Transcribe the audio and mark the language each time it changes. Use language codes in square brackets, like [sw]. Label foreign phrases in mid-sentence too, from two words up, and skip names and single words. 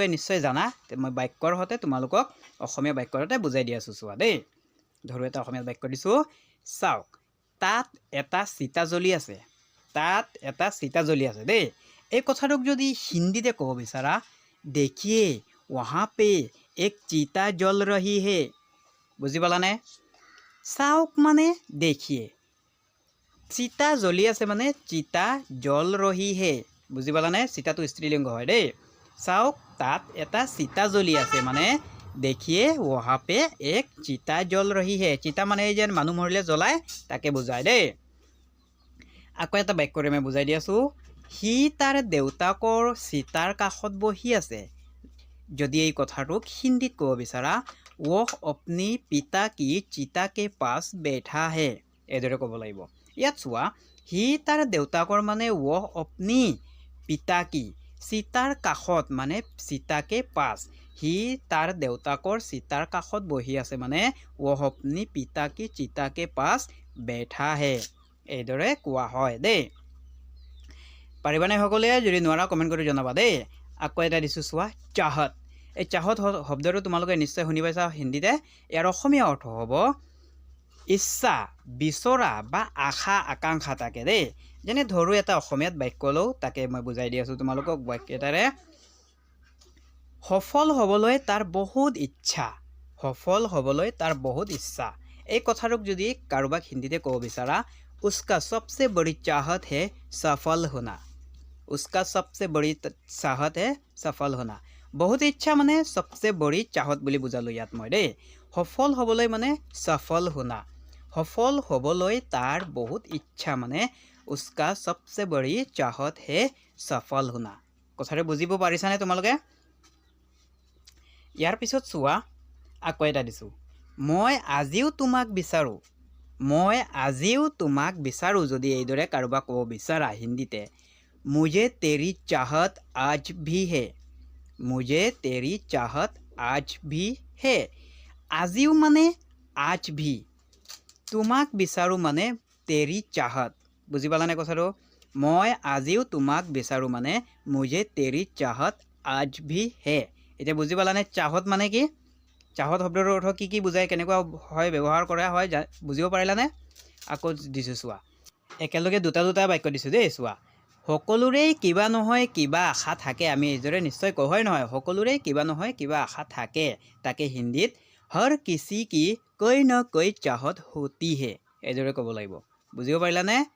[as] নিশ্চয় জানা মই বাক্যৰ সৈতে তোমালোকক অসমীয়া বাক্যৰ সৈতে বুজাই দি আছোঁ চোৱা দেই ধৰো এটা অসমীয়া বাক্য দিছোঁ চাওক তাত এটা চিতা জ্বলি আছে তাত এটা চিতা জ্বলি আছে দেই এই কথাটোক যদি হিন্দীতে ক'ব বিচাৰা [hi] देखिए वहाँ पे एक चिता जल रही है [as] বুজি পালানে চাওক মানে দেখিয়ে চিতা জ্বলি আছে মানে [hi] चिता जल रही है [as] বুজি পালানে চিতাটো স্ত্ৰীলিংগ হয় দেই চাওক তাত এটা চিতা জ্বলি আছে মানে [hi] देखिए वहाँ पे एक चिता जल रही है [as] চিতা মানে এই যেন মানুহ মৰিলে জ্বলায় তাকে বুজায় দেই আকৌ এটা বাক্যৰে মই বুজাই দি আছোঁ সি তাৰ দেউতাকৰ চিতাৰ কাষত বহি আছে যদি এই কথাটোক হিন্দীত ক'ব বিচাৰা [hi] वह अपनी पिता की चिता के पास बैठा [as] है এইদৰে ক'ব লাগিব ইয়াত চোৱা সি তাৰ দেউতাকৰ মানে [hi] वह अपनी पिता की [as] চিতাৰ কাষত মানে [hi] चिता के पास [as] সি তাৰ দেউতাকৰ চিতাৰ কাষত বহি আছে মানে [hi] वह अपनी पिता की चिता के पास बैठा है [as] এইদৰে কোৱা হয় দেই পাৰিবানে সকলোৱে যদি নোৱাৰা কমেণ্ট কৰি জনাবা দেই আকৌ এটা দিছোঁ চোৱা চাহত এই চাহত শব্দটো তোমালোকে নিশ্চয় শুনি পাইছা হিন্দীতে ইয়াৰ অসমীয়া অৰ্থ হ'ব ইচ্ছা বিচৰা বা আশা আকাংক্ষা তাকে দেই যেনে ধৰো এটা অসমীয়াত বাক্য লওঁ তাকে মই বুজাই দি আছোঁ তোমালোকক বাক্য এটাৰে সফল হ'বলৈ তাৰ বহুত ইচ্ছা সফল হ'বলৈ তাৰ বহুত ইচ্ছা এই কথাটোক যদি কাৰোবাক হিন্দীতে ক'ব বিচাৰা [hi] उसका सबसे बड़ी चाहत है सफल होना उसका सबसे बड़ी चाहत है सफल होना बहुत इच्छा [as] মানে [hi] सबसे बड़ी चाहत [as] বুলি বুজালো ইয়াত মই দেই সফল হ'বলৈ মানে [hi] सफल होना [as] সফল হ'বলৈ তাৰ বহুত ইচ্ছা মানে [hi] उसका सबसे बड़ी चाहत है सफल होना [as] কথাটো বুজিব পাৰিছানে তোমালোকে ইয়াৰ পিছত চোৱা আকৌ এটা দিছোঁ মই আজিও তোমাক বিচাৰোঁ মই আজিও তোমাক বিচাৰোঁ যদি এইদৰে কাৰোবাক ক'ব বিচাৰা হিন্দীতে [hi] मुझे तेरी चाहत आज भी है [as] मुझे तेरी चाहत [hi] आज भी [as] है আজিও মানে आज भी তোমাক বিচাৰোঁ মানে तेरी चाहत বুজি পালানে কথাটো মই আজিও তোমাক বিচাৰোঁ মানে [hi] मुझे तेरी चाहत आज भी है [as] এতিয়া বুজি পালানে চাহত মানে কি চাহত শব্দৰ অৰ্থ কি কি বুজায় কেনেকুৱা হয় ব্যৱহাৰ কৰা হয় বুজিব পাৰিলানে আকৌ দিছোঁ চোৱা একেলগে দুটা বাক্য দিছোঁ দেই চোৱা সকলোৰে কিবা নহয় কিবা আশা থাকে আমি এইদৰে নিশ্চয় কওঁ হয় নহয় সকলোৰে কিবা নহয় কিবা আশা থাকে তাকে হিন্দীত [hi] हर किसी की कोई न कोई चाहत होती है [as] এইদৰে ক'ব লাগিব বুজিব পাৰিলানে